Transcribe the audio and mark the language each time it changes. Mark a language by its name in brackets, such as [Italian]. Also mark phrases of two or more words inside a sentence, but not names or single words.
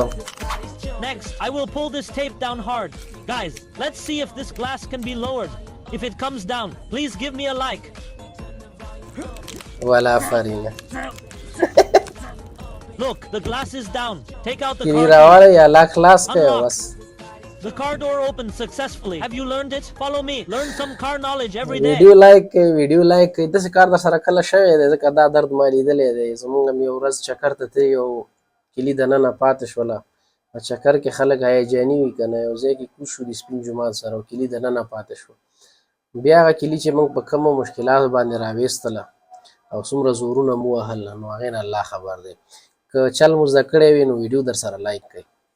[English] Next, I will pull this tape down hard. Guys, let's see if this glass can be lowered. If it comes down, please give me a like. ولا فرینه Look, the glass is down. Take out the [Pashto] کیلي [English] car. [Pashto] راوړئ یا لاک خلاص کړئ بس [English] The car door opened successfully. Have you learned it? Follow me. Learn some car knowledge every day. video like [Pashto] کړئ [English] video like [Pashto] کړئ داسې کار در سره کله شوی دی ځکه دا درد ما لیدلی دی زموږ هم یو ورځ چکر ته تللي یو کیلي دننه پاتې شوله په چکر کې خلک هیجاني وي که نه یو ځای کې کوز شو د سپین جومات سره او کیلي دننه پاتې شو بیا هغه کیلي چې موږ په کومو مشکلاتو باندې راویستله او څومره زورونه مو وهل نو هغې نه الله خبر دی که چل مو زده کړی وي نو ویډیو در سره لایک کړئ